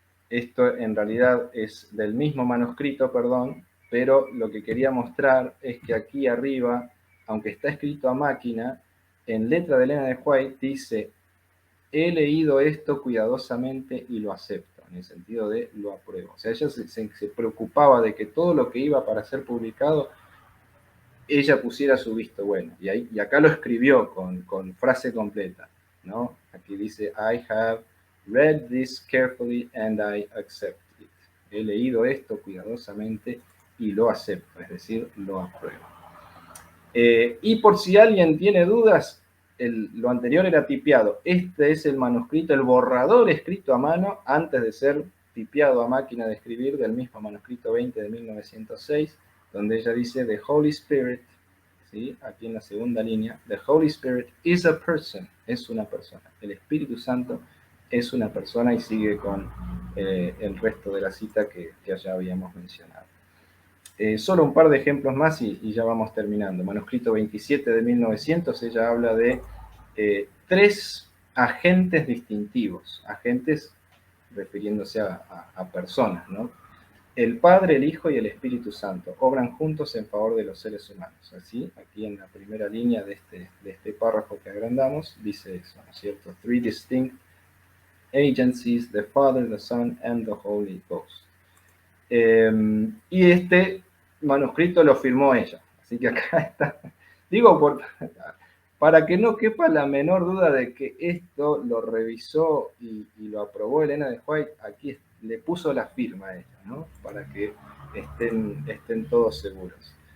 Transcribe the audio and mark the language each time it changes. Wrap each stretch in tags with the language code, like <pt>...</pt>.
<es>Esto en realidad es del mismo manuscrito, perdón, pero lo que quería mostrar es que aquí arriba, aunque está escrito a máquina, en letra de Elena de White dice, he leído esto cuidadosamente y lo acepto, en el sentido de lo apruebo. O sea, ella se preocupaba de que todo lo que iba para ser publicado, ella pusiera su visto bueno. Y acá lo escribió con frase completa, ¿no? Aquí dice,</es> <en>I have read this carefully and I accept it.</en> <es>He leído esto cuidadosamente y lo acepto, es decir, lo apruebo. Y por si alguien tiene dudas, lo anterior era tipiado. Este es el manuscrito, el borrador escrito a mano antes de ser tipiado a máquina de escribir del mismo manuscrito 20 de 1906, donde ella dice,</es> <en>The Holy Spirit,</en> <es>¿sí?</es> <en>Aquí en la segunda línea, The Holy Spirit is a person,</en> <es>es una persona. El Espíritu Santo es una persona, y sigue con el resto de la cita que ya habíamos mencionado. Solo un par de ejemplos más y ya vamos terminando. Manuscrito 27 de 1900, ella habla de 3 agentes distintivos, agentes refiriéndose a personas, ¿no? El Padre, el Hijo y el Espíritu Santo obran juntos en favor de los seres humanos. Así, aquí en la primera línea de este párrafo que agrandamos, dice eso, ¿no es cierto?</es> <en>3 distinct agencies, the Father, the Son, and the Holy Ghost.</en> <es>Y este manuscrito lo firmó ella. Así que acá está. Digo, para que no quepa la menor duda de que esto lo revisó y lo aprobó Elena de White, aquí le puso la firma a ella, ¿no? Para que estén todos seguros.</es>